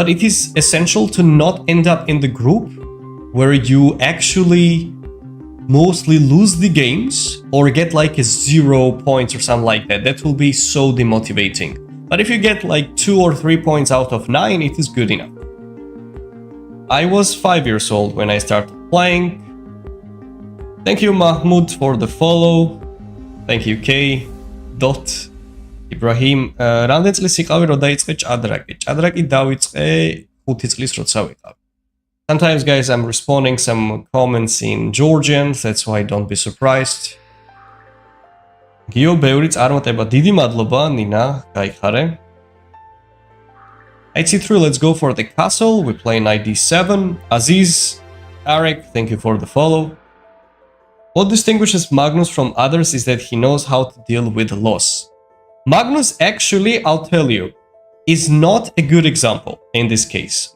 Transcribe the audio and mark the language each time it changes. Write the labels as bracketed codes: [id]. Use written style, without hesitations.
[en] But it is essential to not end up in the group where you actually mostly lose the games or get like a 0 points or something like that. That will be so demotivating. But if you get like 2 or 3 points out of 9, it is good enough. I was 5 years old when I started playing. Thank you, Mahmoud, for the follow. Thank you, K. Dot. [ka] Ibrahim, რამდენ წლის იყავი რო დაიწყე ჭადრაკი? ჭადრაკი დავიწყე 5 წლის როცა ვიყავი. [en] Sometimes, guys, I'm responding some comments in Georgian, that's why don't be surprised. [ka] Gio, ბევრი წარმატება. დიდი მადლობა, Nina, გაიხარე. [en] HC3, let's go for the castle. We play knight d7. Aziz, Arek, thank you for the follow. What distinguishes Magnus from others is that he knows how to deal with loss. Magnus, actually, I'll tell you, is not a good example in this case.